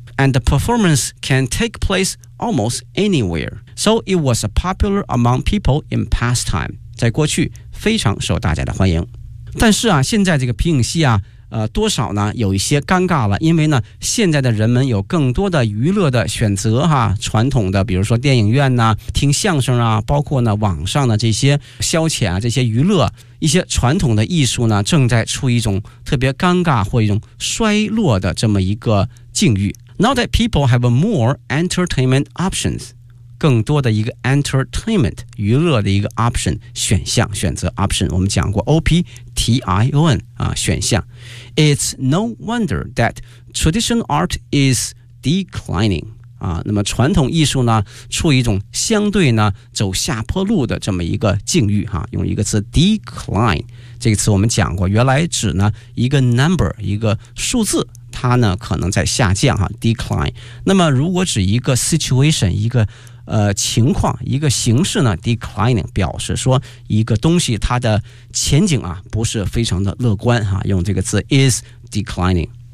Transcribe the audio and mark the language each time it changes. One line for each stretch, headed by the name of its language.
English: And the performance can take place almost anywhere. So it was popular among people in past time.
Chinese: 在过去非常受大家的欢迎。但是啊现在这个皮影戏啊多少呢有一些尴尬了，因为呢现在的人们有更多的娱乐的选择哈，传统的比如说电影院呢听相声啊，包括呢网上的这些消遣啊，这些娱乐一些传统的艺术呢正在处于一种特别尴尬或一种衰落的这么一个境遇。
English: Now that people have more entertainment options,
Chinese: 更多的一个 entertainment, 娱乐的一个 option, 选项选择 option, 我们讲过 OPTION, 啊选项。
English: It's no wonder that traditional art is declining.
Chinese: 啊，那么传统艺术呢，处于一种相对呢走下坡路的这么一个境遇哈。用一个词 decline 这个词我们讲过，原来指呢一个 number 一个数字，它呢可能在下降哈 decline。那么如果指一个 situation 一个情况一个形式呢 declining 表示说一个东西它的前景啊不是非常的乐观哈，用这个词 is declining.